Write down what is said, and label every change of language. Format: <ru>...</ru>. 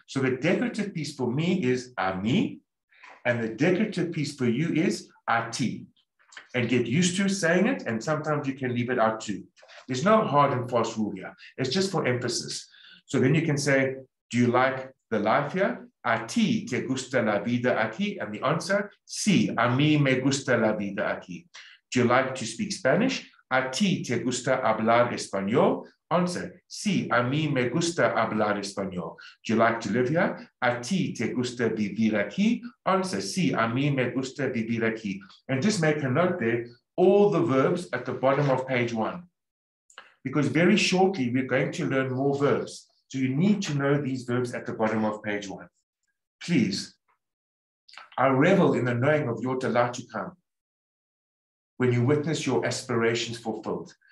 <en>So the decorative piece for me is a mí, and the decorative piece for you is a ti. And get used to saying it, and sometimes you can leave it out too. There's no hard and fast rule here. It's just for emphasis. So then you can say, do you like the life here?</en> <es>A ti te gusta la vida aquí?</es> <en>And the answer,</en> <es>sí, a mí me gusta la vida aquí.</es> <en>Do you like to speak Spanish?</en> <es>¿A ti te gusta hablar español? Answer, sí, a mí me gusta hablar español.</es> <en>Do you like to live here?</en> <es>¿A ti te gusta vivir aquí? Answer, sí, a mí me gusta vivir aquí.</es> <en>And just make a note there, all the verbs at the bottom of page 1. Because very shortly, we're going to learn more verbs. So you need to know these verbs at the bottom of page 1. Please, I revel in the knowing of your delight to come when you witness your aspirations fulfilled.</en>